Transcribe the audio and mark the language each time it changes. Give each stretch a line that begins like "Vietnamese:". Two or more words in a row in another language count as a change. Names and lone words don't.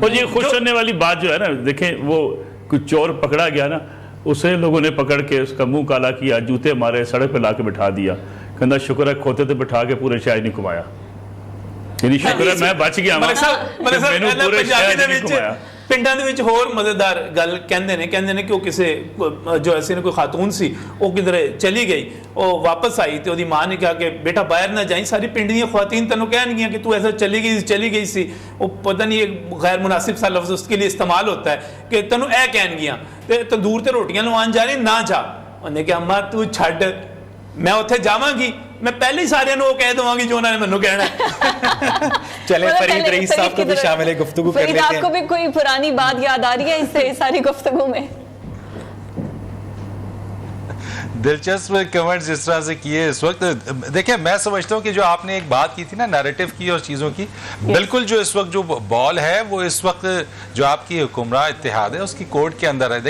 Urdu: اور یہ خوش کرنے والی بات جو ہے نا، دیکھیں وہ کوئی چور پکڑا گیا نا، اسے لوگوں نے پکڑ کے اس کا منہ کالا کیا، جوتے مارے، سڑک پہ لا کے بٹھا دیا، کہنا شکر ہے کھوتے تھے بٹھا کے پورے شاید نہیں کمایا، یعنی شکر ہے میں بچ گیا، پورے شاید نہیں کمایا۔
Punjabi: پنڈਾਂ ਦੇ ਵਿੱਚ ਹੋਰ ਮਜ਼ੇਦਾਰ ਗੱਲ ਕਹਿੰਦੇ ਨੇ ਕਿ ਉਹ ਕਿਸੇ ਜੋ ਐਸੀ ਨੇ ਕੋਈ ਖਾਤੂਨ ਸੀ, ਉਹ ਕਿਧਰੇ ਚਲੀ ਗਈ, ਉਹ ਵਾਪਸ ਆਈ ਤੇ ਉਹਦੀ ਮਾਂ ਨੇ ਕਿਹਾ ਕਿ ਬੇਟਾ ਬਾਹਰ ਨਾ ਜਾਈਂ, ਸਾਰੀ ਪਿੰਡ ਦੀਆਂ ਖਵਾਤੀਨ ਤੈਨੂੰ ਕਹਿਣਗੀਆਂ ਕਿ ਤੂੰ ਐਸਾ ਚਲੀ ਗਈ ਸੀ। ਉਹ ਪਤਾ ਨਹੀਂ ਇੱਕ ਗੈਰ ਮੁਨਾਸਿਬ ਸਾ ਲਫ਼ਜ਼
Urdu: اس کے لیے استعمال ہوتا ہے کہ
Punjabi: ਤੈਨੂੰ ਇਹ ਕਹਿਣਗੀਆਂ ਤੇ ਤੰਦੂਰ ਤੇ ਰੋਟੀਆਂ ਲਵਾਉਣ ਜਾ ਰਹੀ, ਨਾ ਜਾ। ਉਹਨੇ ਕਿਹਾ ਅੰਮਾ ਤੂੰ ਛੱਡ, ਮੈਂ ਉੱਥੇ ਜਾਵਾਂਗੀ,
Urdu: میں پہلے ہی سارے وہ کہہ دوں گی جو انہوں نے منو کہنا ہے۔ چلیں فرید رئیس صاحب کو بھی شامل گفتگو کر لیتے ہیں۔ فرید آپ کو بھی کوئی پرانی بات یاد آ رہی ہے اس سے ساری گفتگو میں؟ دلچسپ کمنٹ جس طرح سے کیے اس وقت، دیکھیں میں سمجھتا ہوں کہ جو آپ نے ایک بات کی تھی نا نیریٹو کی اور چیزوں کی، بالکل جو اس وقت جو بال ہے وہ اس وقت جو آپ کی حکمراں اتحاد ہے اس کی کورٹ کے اندر ہے۔